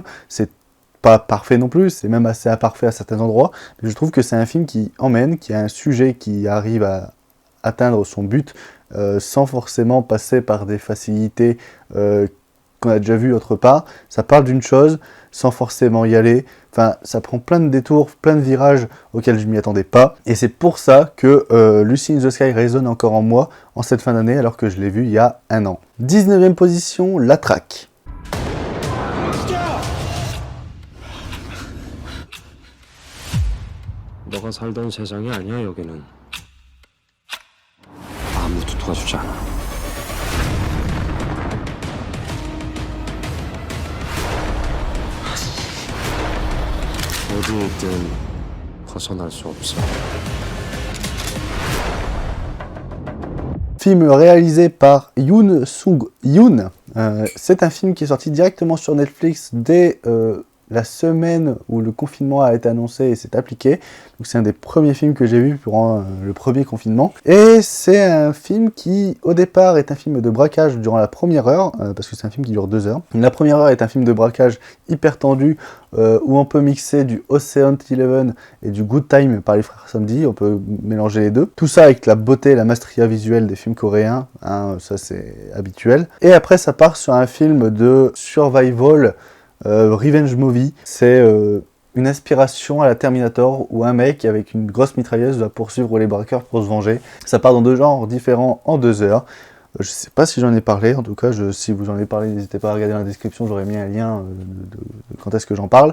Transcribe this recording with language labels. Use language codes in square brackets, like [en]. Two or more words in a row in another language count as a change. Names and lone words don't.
[fr] C'est pas parfait non plus, c'est même assez imparfait à certains endroits, mais je trouve que c'est un film qui emmène, qui a un sujet qui arrive à atteindre son but sans forcément passer par des facilités qu'on a déjà vu autre part. Ça parle d'une chose sans forcément y aller. Enfin, ça prend plein de détours, plein de virages auxquels je m'y attendais pas. Et c'est pour ça que Lucy in the Sky résonne encore en moi en cette fin d'année, alors que je l'ai vu il y a un an. 19e position, La Traque. [ko] 너가 살던 세상이 아니야 여기는. 아무도 도와주지 않아. 어디에 있든 벗어날 수 없어. [fr] Film réalisé par Yoon Sung-yoon. C'est un film qui est sorti directement sur Netflix dès la semaine où le confinement a été annoncé et s'est appliqué. Donc c'est un des premiers films que j'ai vu durant le premier confinement. Et c'est un film qui, au départ, est un film de braquage durant la première heure, parce que c'est un film qui dure 2 heures. La première heure est un film de braquage hyper tendu, où on peut mixer du Ocean's 11 et du Good Time par les frères Samedi, on peut mélanger les deux. Tout ça avec la beauté et la maestria visuelle des films coréens, hein, ça c'est habituel. Et après ça part sur un film de survival, [en] revenge movie. [fr] C'est une inspiration à la Terminator où un mec avec une grosse mitrailleuse doit poursuivre les braqueurs pour se venger. Ça part dans 2 genres différents en 2 heures. Je sais pas si j'en ai parlé, en tout cas si vous en avez parlé, n'hésitez pas à regarder dans la description, j'aurais mis un lien de quand est-ce que j'en parle.